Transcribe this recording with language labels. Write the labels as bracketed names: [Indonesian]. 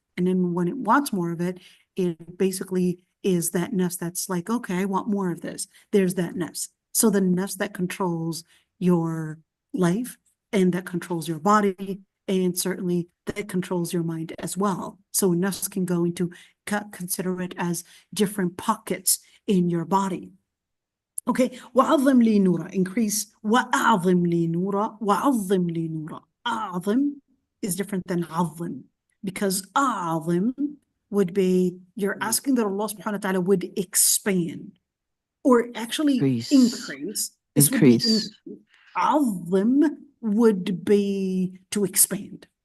[English] And then when it wants more of it, it basically is that nafs that's like, okay, I want more of this. There's that nafs. So the nafs that controls your life and that controls your body, and certainly that controls your mind as well. So nafs can go into, consider it as different pockets in your body. [Arabic] Okay, وَعَظِّمْ لِي نُورًا, increase, وَأَعْظِمْ لِي نُورًا, وَعَظِّمْ لِي نُورًا. [English] أَعْظِمْ is different than عَظِّم, because أَعْظِمْ would be, you're asking that Allah subhanahu wa ta'ala would expand, or actually increase. This would be increase. عَظِّم would be to expand.